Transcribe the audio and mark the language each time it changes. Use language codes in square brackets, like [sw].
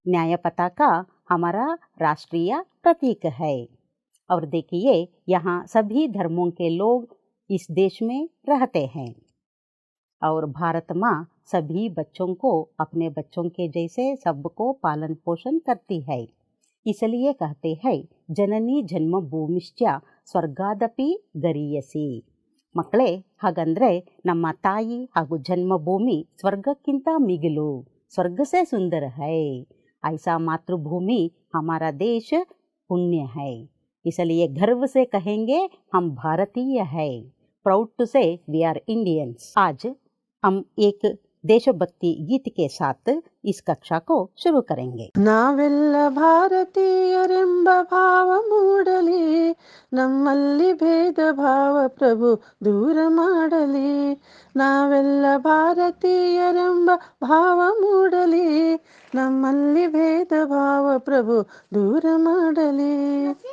[hi] न्याय पताका हमारा राष्ट्रीय प्रतीक है। और देखिए, यहाँ सभी धर्मों के लोग इस देश में रहते हैं और भारत माँ सभी बच्चों को अपने बच्चों के जैसे सबको पालन पोषण करती है। इसलिए कहते हैं, [sa] ಜನನಿ ಜನ್ಮಭೂಮಿಶ್ಚ ಸ್ವರ್ಗಾದಪಿ ಗರೀಯಸಿ. [kn] ಮಕ್ಕಳೇ, ಹಾಗಂದ್ರೆ ನಮ್ಮ ತಾಯಿ ಹಾಗೂ ಜನ್ಮಭೂಮಿ ಸ್ವರ್ಗಕ್ಕಿಂತ ಮಿಗಿಲು, [hi] स्वर्ग से सुंदर है। ऐसा मातृभूमि हमारा देश पुण्य है। इसलिए गर्व से कहेंगे हम भारतीय है। [en] Proud to say we are Indians. [hi] आज हम एक देशभक्ति गीत के साथ इस कक्षा को शुरू करेंगे। [kn] ನಾವೆಲ್ಲ ಭಾರತೀಯರೆಂಬ ಭಾವ ಮೂಡಲಿ, ನಮ್ಮಲ್ಲಿ ಭೇದ ಭಾವ ಪ್ರಭು ದೂರ ಮಾಡಲಿ. ನಾವೆಲ್ಲ ಭಾರತೀಯರೆಂಬ ಭಾವ ಮೂಡಲಿ, ನಮ್ಮಲ್ಲಿ ಭೇದ ಭಾವ ಪ್ರಭು ದೂರ ಮಾಡಲಿ.